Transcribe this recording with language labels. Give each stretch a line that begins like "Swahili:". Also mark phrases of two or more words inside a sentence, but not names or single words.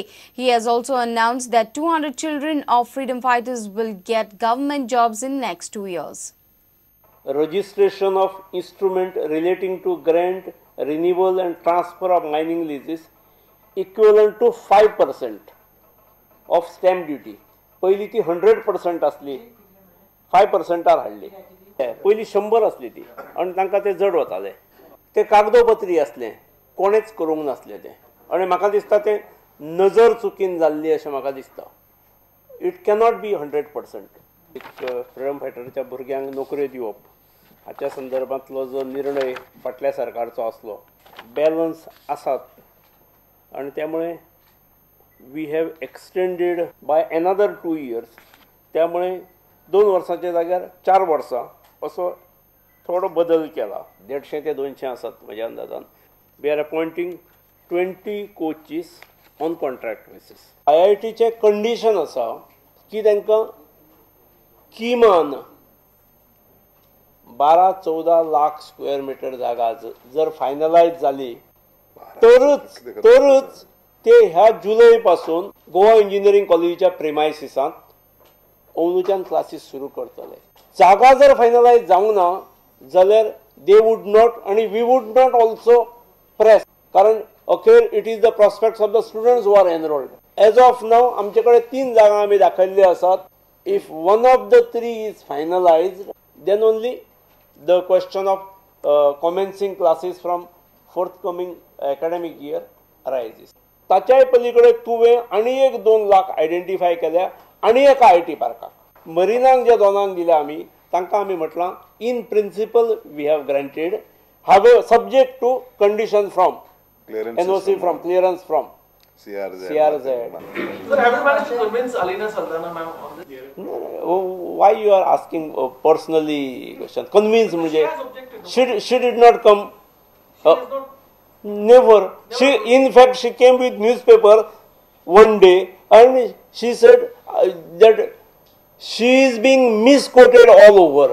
English: He has also announced that 200 children of freedom fighters will get government jobs in next 2 years. Registration of instrument relating to grant, renewal and transfer of mining leases equivalent to 5% of stamp duty.
Konkani: पहिली ती 100% असली, 5% हाडली. पहिली 100 असली ती आणि तांकां ते जड वताले. ते कागदोपत्री असले, कोणेच करूंक नासले ते. आणि म्हाका दिसता ते नजर चुकीन जाल्ली अशें म्हाका दिसता.
English: It cannot be
Konkani: 100%. फ्रीडम फायटरच्या भुरग्यांक नोकऱ्यो दिवप हाच्या संदर्भांतलो जो निर्णय फाटल्या सरकारचो आसलो, बॅलन्स आसात आणि त्यामुळे
English: We have extended by another 2 years.
Konkani: त्यामुळे 2 वर्सांच्या जाग्यार 4 वर्सां असो थोडो बदल केला. 150 ते 200 आसात म्हज्या अंदाजान.
English: We are appointing 20 coaches on contract basis.
Konkani: IITचे कंडिशन आसा की तांकां किमान 12-14 लाख स्क्वेअर मीटर जागा जर फायनलाइज झाली तरच ते ह्या जुलै पासून गोवा इंजिनियरिंग कॉलेजीच्या प्रेमायसिसांत अंदूच्यान क्लासीस सुरू करतले. जागा जर फायनलाइज जावंक ना जाल्यार
English: they would not आणि we would not also press,
Konkani: कारण अखेर
English: it is the prospects of the students who are enrolled. as of now
Konkani: आमचे कडेन 3 जागा आमी दाखयल्ले आसात.
English: If one of the 3 is finalized then only the question of commencing classes from forthcoming academic year arises.
Konkani: ताच्याय पलीकडे तुवें आनी एक 2 लाख आयडेंटिफाय केल्या आनी एक IIT पार्काक. मरिनाक जे दोनांक दिल्या आमी तांकां आमी म्हटलां
English: In principle we have granted have subject to condition from NOC from clearance from CRZ. Sir, have you managed to convince Alina Saldana ma'am on this? No. Why you are asking personally question? Convince मुझे. She did not come. Never. She, in fact, she came with newspaper one day and she said that she is being misquoted all over.